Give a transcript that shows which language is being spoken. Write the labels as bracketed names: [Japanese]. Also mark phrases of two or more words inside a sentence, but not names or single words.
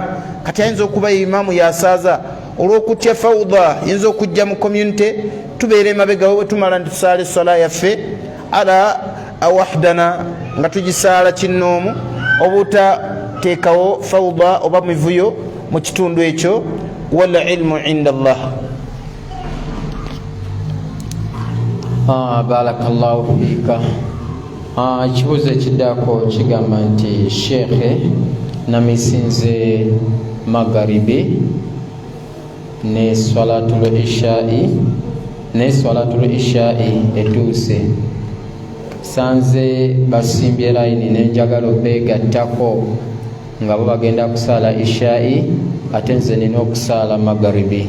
[Ganda] Kati ayinza okuba imaamu yasaaza olw'okutya fawda yinza okujja mu community tubeere emabega we tumala nti tusaala essala yaffe [Arabic] على وحدنا [Ganda] nga tugisaala kinnoomu obutateekawo fawda oba mivuyo mu kitundu ekyo. [Arabic] والعلم عند الله. بارك الله فيك. [Ganda] Ekibuuzo ekiddako kigamba nti sheekhe namisinze magharibi ne [Arabic] صلاة العشاء [Ganda] etuuse sanze basimbye layini nenjagala obeegattako nga bo bagenda kusaala ishai ate nze nina okusaala magharibi.